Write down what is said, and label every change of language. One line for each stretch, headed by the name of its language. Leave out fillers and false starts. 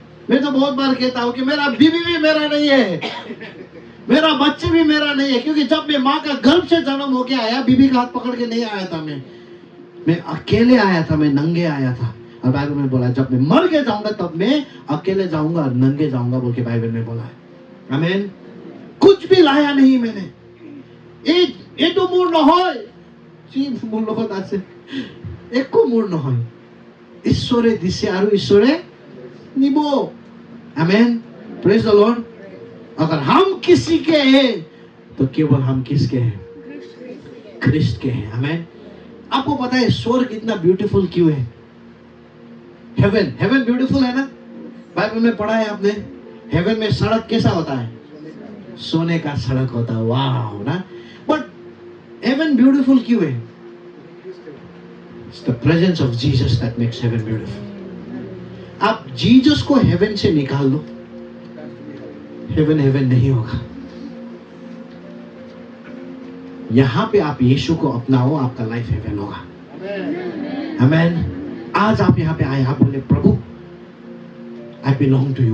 Hindi: मैं तो बहुत बार कहता हूं कि मेरा बीवी भी मेरा नहीं है, मेरा बच्चे भी मेरा नहीं है, क्योंकि जब मैं माँ का गर्भ से जन्म होके आया, बीबी का हाथ पकड़ के नहीं आया था. मैं अकेले आया था, मैं नंगे आया था. और बाइबल में बोला जब मैं मर के जाऊंगा तब मैं अकेले जाऊंगा और नंगे जाऊंगा बोल के बाइबल में बोला है. आमीन. कुछ भी लाया नहीं मैंने.
Assamese: एटो मूर নহয়, মোৰ লগত আছে, একো মোৰ নহয়. ঈশ্বৰে দিছে আৰু ঈশ্বৰে নিব. आमीन.
English: Praise the Lord.
Hindi: अगर हम किसी के हैं तो केवल हम किसके हैं? ख्रिस्त के हैं. आमीन. आपको पता है स्वर्ग इतना ब्यूटीफुल क्यों है? हेवन ब्यूटीफुल है ना. बाइबल में पढ़ा है आपने. हेवन में सड़क कैसा होता है? सोने का सड़क होता है. वाह ना. बट हेवन ब्यूटीफुल क्यों है?
English: It's the presence of Jesus that makes heaven beautiful.
Hindi: आप जीसस को हेवन से निकाल दो, हेवन नहीं होगा. यहां पे आप यीशु को अपनाओ, आपका लाइफ हेवन होगा. आमीन. आज आप यहां पे आए, आप बोले प्रभु
English: I belong to you.